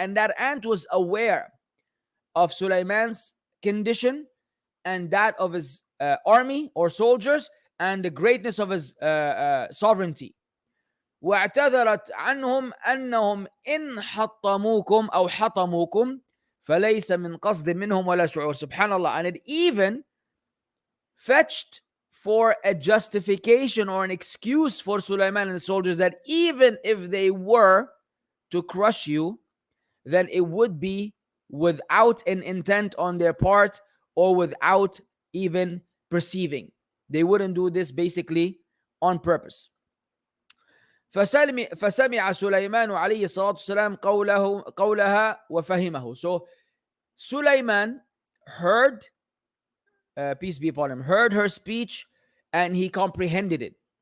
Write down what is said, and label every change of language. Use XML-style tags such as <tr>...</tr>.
<en>And that ant was aware of Sulaiman's condition and that of his army or soldiers and the greatness of his sovereignty.</en> <ar>واعتذرت عنهم أنهم إن حطموكم أو حطموكم فليس من قصد منهم ولا شعور. Subhanallah.</ar> <en>And it even fetched for a justification or an excuse for Sulaiman and the soldiers that even if they were to crush you, then it would be without an intent on their part or without even perceiving. They wouldn't do this basically on purpose.</en> <ar>فسمع سليمان عليه الصلاة والسلام قولها وفهمه.</ar> <en>So Sulaiman heard, peace be upon him, heard her speech and he comprehended it.</en>